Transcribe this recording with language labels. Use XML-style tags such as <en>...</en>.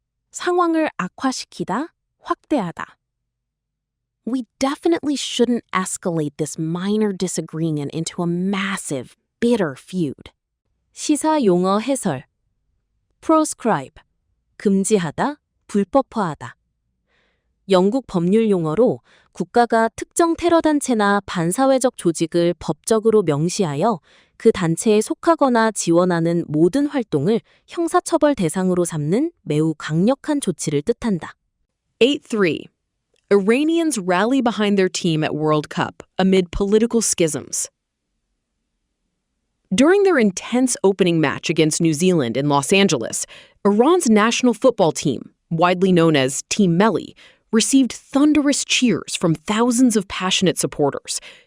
<ko>상황을 악화시키다, 확대하다.</ko> <en>We definitely shouldn't escalate this minor disagreement into a massive, bitter feud.</en> <ko>시사 용어 해설. Proscribe. 금지하다, 불법화하다. 영국 법률 용어로 국가가 특정 테러단체나 반사회적 조직을 법적으로 명시하여 그 단체에 속하거나 지원하는 모든 활동을 형사처벌 대상으로 삼는 매우 강력한 조치를 뜻한다.</ko> <en>8.3. Iranians rally behind their team at World Cup amid political schisms. During their intense opening match against New Zealand in Los Angeles, Iran's national football team, widely known as Team Melli, received thunderous cheers from thousands of passionate supporters.</en>